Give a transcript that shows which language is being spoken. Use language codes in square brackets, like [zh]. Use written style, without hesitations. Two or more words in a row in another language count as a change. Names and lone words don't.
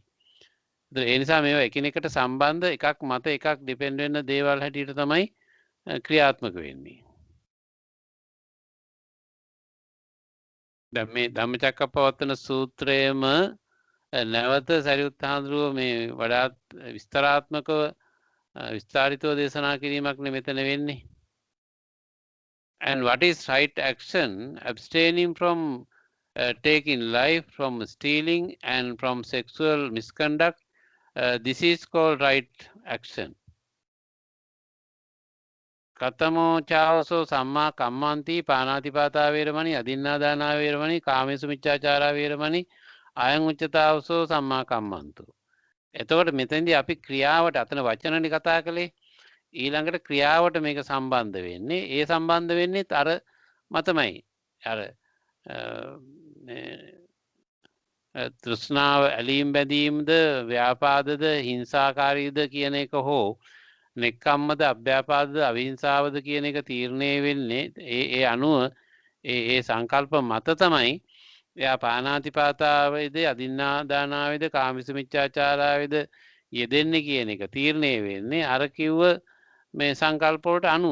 [si] ඒ නිසා මේවා එකිනෙකට සම්බන්ධ එකක් මත එකක් ඩිපෙන්ඩ් වෙන දේවල් හැටියට තමයි ක්‍රියාත්මක වෙන්නේ. දැන් මේ ධම්මචක්කප්පවත්තන සූත්‍රයේම නැවත සරියුත් හාමුදුරුවෝ මේ වඩාත් විස්තරාත්මකව විස්තරිතව දේශනා කිරීමක් මෙතන වෙන්නේ. [en] And what is right action? Abstaining from taking life, from stealing, and from sexual misconduct. This is called right action. [pi] Katamo chāvaso samma kammanti pānātipātā veramani adinādānā veramani kāmesu miccāchārā veramani අයං උච්චතාවසෝ සම්මා කම්මන්තු. [si] එතකොට මෙතෙන්දී අපි ක්‍රියාවට අතන වචනනේ කතා කළේ. ඊළඟට ක්‍රියාවට මේක සම්බන්ධ වෙන්නේ. ඒ සම්බන්ධ වෙන්නේ අර මතමයි. අර තෘෂ්ණාව ඇලීම් බැඳීම්ද ව්‍යාපාදද හිංසාකාරීද කියන එක හෝ නෙක්ඛම්මද අභ්‍යාපාදද අවිහිංසාවද කියන එක තීරණය වෙන්නේ ඒ අනුව ඒ සංකල්ප මත තමයි එයා පානාතිපාතාවේද අදින්නාදානාවේද කාමිස මිච්ඡාචාරාවේද යෙදෙන්නේ කියන එක තීරණය වෙන්නේ අර කිව්ව මේ සංකල්ප වලට අනුව.